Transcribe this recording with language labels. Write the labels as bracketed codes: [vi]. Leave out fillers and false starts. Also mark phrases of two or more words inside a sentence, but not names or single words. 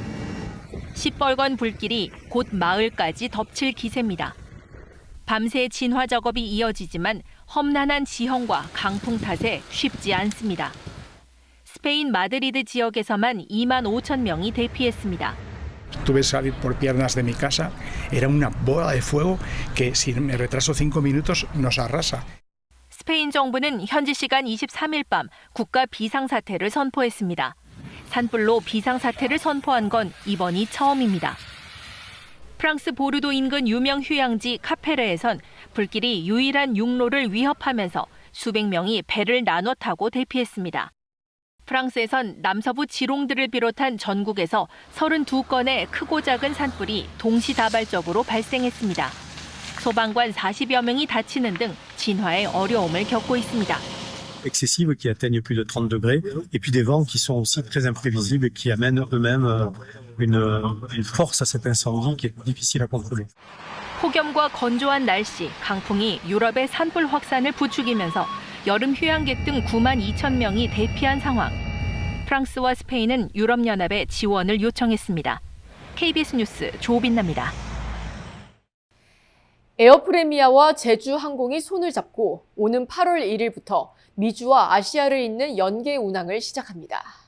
[ko] 시뻘건 불길이 곧 마을까지 덮칠 기세입니다. 밤새 진화 작업이 이어지지만 험난한 지형과 강풍 탓에 쉽지 않습니다. 스페인 마드리드 지역에서만 2만 5천 명이 대피했습니다. [es] Tuve que salir por piernas de mi casa. Era una bola de fuego que si me retraso 5 minutos nos arrasa. [ko] 스페인 정부는 현지 시간 23일 밤 국가 비상사태를 선포했습니다. 산불로 비상사태를 선포한 건 이번이 처음입니다. 프랑스 보르도 인근 유명 휴양지 카페르에선 불길이 유일한 육로를 위협하면서 수백 명이 배를 나눠 타고 대피했습니다. 프랑스에선 남서부 지롱드를 비롯한 전국에서 32건의 크고 작은 산불이 동시다발적으로 발생했습니다. 소방관 40여 명이 다치는 등 진화에 어려움을 겪고 있습니다. [fr] excessives qui atteignent plus de 30 degrés, et puis des vents qui sont aussi très imprévisibles et qui amènent eux-mêmes une force à cet incendie qui est difficile à contrôler. [ko] 폭염과 건조한 날씨, 강풍이 유럽의 산불 확산을 부추기면서 여름 휴양객 등 9만 2천 명이 대피한 상황. 프랑스와 스페인은 유럽연합에 지원을 요청했습니다. KBS 뉴스 조빈나입니다. 에어프레미아와 제주항공이 손을 잡고 오는 8월 1일부터 미주와 아시아를 잇는 연계 운항을 시작합니다.